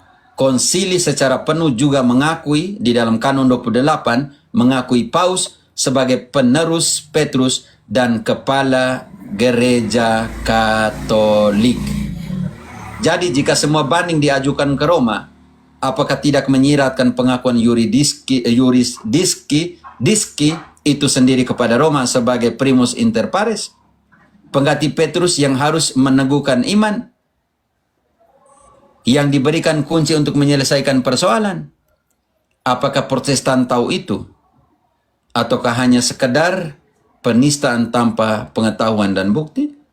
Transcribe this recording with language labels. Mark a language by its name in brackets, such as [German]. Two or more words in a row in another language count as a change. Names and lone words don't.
[Indonesian] Konsili secara penuh juga mengakui, di dalam kanon 28, mengakui Paus sebagai penerus Petrus dan kepala gereja Katolik. Jadi jika semua banding diajukan ke Roma, apakah tidak menyiratkan pengakuan yurisdiski itu sendiri kepada Roma sebagai [Latin] primus inter pares, [Indonesian] pengganti Petrus yang harus meneguhkan iman, yang diberikan kunci untuk menyelesaikan persoalan? Apakah Protestan tahu itu? Ataukah hanya sekedar penistaan tanpa pengetahuan dan bukti?